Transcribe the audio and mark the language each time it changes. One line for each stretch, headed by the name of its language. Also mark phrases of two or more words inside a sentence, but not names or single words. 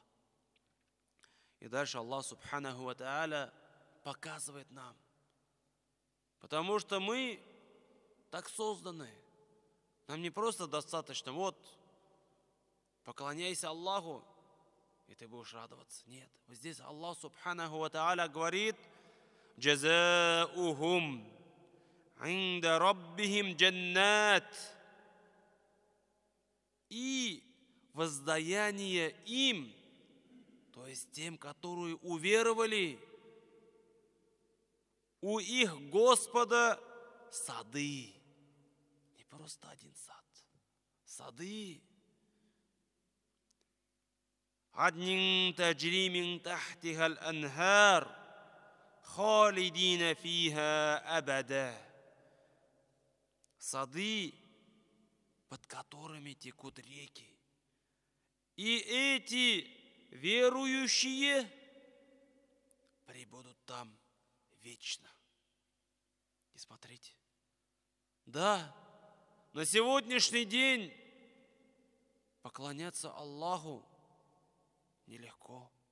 Russian: И дальше Аллах
Arabic: سبحانه وتعالى
Russian: показывает нам, потому что мы так созданы. Нам не просто достаточно, вот, поклоняйся Аллаху, и ты будешь радоваться. Нет. Вот здесь Аллах
Arabic: سبحانه وتعالى
Russian: говорит:
Arabic: «جزاؤهم عند ربهم جنات».
Russian: И воздаяние им, то есть тем, которые уверовали, у их Господа сады. Не просто один сад. Сады.
Arabic: عدن تجري من تحتها الأنهار، خالدين فيها أبدا.
Russian: Сады, под которыми текут реки. И эти верующие пребудут там вечно. И смотрите, да, на сегодняшний день поклоняться Аллаху нелегко.